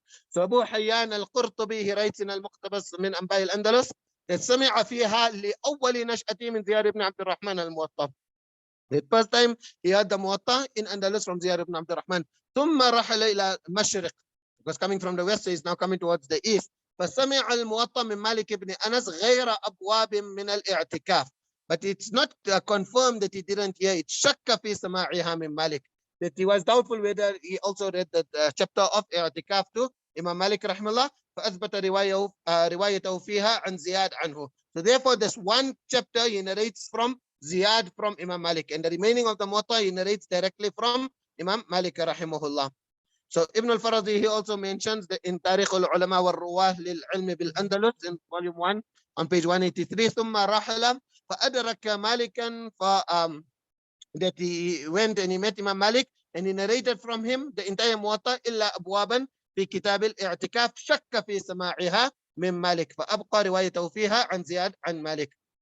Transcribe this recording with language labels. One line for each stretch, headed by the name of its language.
English: So Abu Hayyan al-Qurtubi, he writes in al-Muqtabas min Anba' al-Andalus that
Arabic: سمع فيها لأول نشأة من زياد ibn Abd al-Rahman al-Muwatta.
English: The first time he heard the Muwatta in Andalus from Ziyad ibn Abd al-Rahman.
Arabic: ثم رحل إلى المشرق,
English: because coming from the west, so he's now coming towards the east.
Arabic: فسمع الموطأ من مالك بن أنس غير أبواب من الاعتكاف.
English: But it's not confirmed that he didn't hear it.
Arabic: شك في سماعها من Malik.
English: That he was doubtful whether he also read the chapter of i'tikaf to Imam Malik rahimahullah.
Arabic: فأثبت روايته فيها عن زياد عنه.
English: So therefore, this one chapter he narrates from Ziyad from Imam Malik, and the remaining of the Muwatta he narrates directly from Imam Malik rahimahullah. So Ibn al-Faradi, he also mentions that in Tarikh al-Ulama wal-Ruwah lil-Ilm bil-Andalus in volume 1 on page 183,
Arabic: ثم رحل فأدرك مالكا,
English: that he went and he met Imam Malik and he narrated from him the entire Muwatta
Arabic: إلا أبوابا في كتاب الاعتكاف شك في سماعها من مالك فأبقى روايته فيها عن زياد عن مالك.